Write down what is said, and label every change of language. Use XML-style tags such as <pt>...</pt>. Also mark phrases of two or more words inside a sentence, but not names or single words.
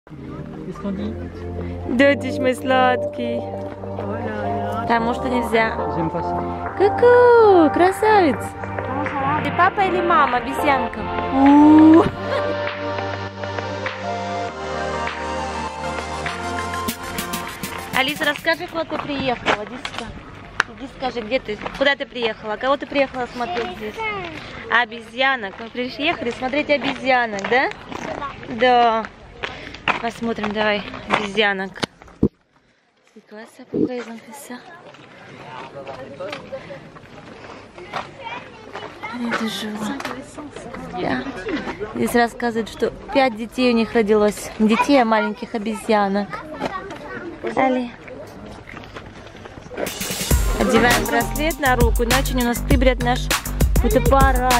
<fr>Qu'est-ce qu'on dit?</fr> <ru>Дочь мой сладкий. Потому что нельзя.</ru> <fr>J'aime pas ça.</fr> <ru>Ку-ку, красавец. Ты папа или мама, обезьянка? Алиса, расскажи, куда ты приехала. Иди скажи, где ты, куда ты приехала, кого ты приехала смотреть здесь? Обезьянок. Мы приехали смотреть обезьянок, да? Да. Посмотрим, давай, обезьянок.</ru> <fr>C'est quoi ça? Pourquoi ils ont fait ça?</fr> <ru>Здесь рассказывают, что 5 детей у них родилось. Детей, а маленьких обезьянок. Али. Одеваем браслет на руку, иначе у нас стыбрят наш фотоаппарат.</ru>